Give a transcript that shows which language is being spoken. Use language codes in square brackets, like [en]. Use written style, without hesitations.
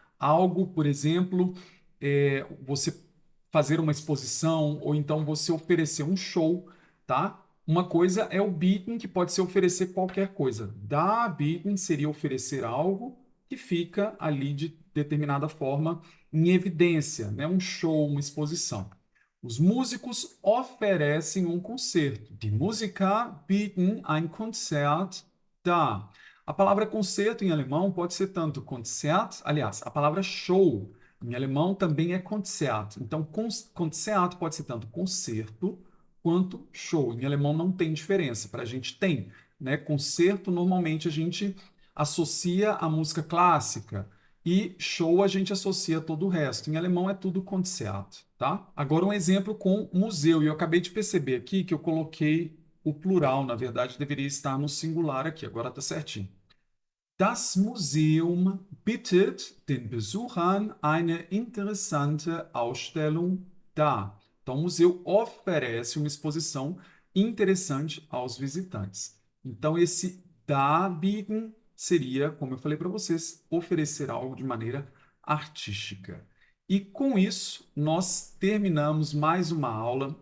[pt] Algo, por exemplo, você fazer uma exposição, ou então você oferecer um show, tá? Uma coisa é o bieten, que pode ser oferecer qualquer coisa. Darbieten seria oferecer algo que fica ali de determinada forma em evidência, né? Um show, uma exposição. Os músicos oferecem um concerto. [de] Die Musiker bieten ein Konzert dar. [pt] A palavra concerto em alemão pode ser tanto Konzert, aliás, a palavra show em alemão também é Konzert. Então, Konzert pode ser tanto concerto quanto show. Em alemão não tem diferença. Para a gente tem, né? Concerto normalmente a gente associa a música clássica. E show a gente associa todo o resto. Em alemão é tudo Konzert, tá? Agora um exemplo com museu. E eu acabei de perceber aqui que eu coloquei o plural, na verdade deveria estar no singular aqui. Agora está certinho. [de] Das Museum bittet den Besuchern eine interessante Ausstellung dar. [pt] Então, o museu oferece uma exposição interessante aos visitantes. Então, esse darbieten seria, como eu falei para vocês, oferecer algo de maneira artística. E com isso, nós terminamos mais uma aula.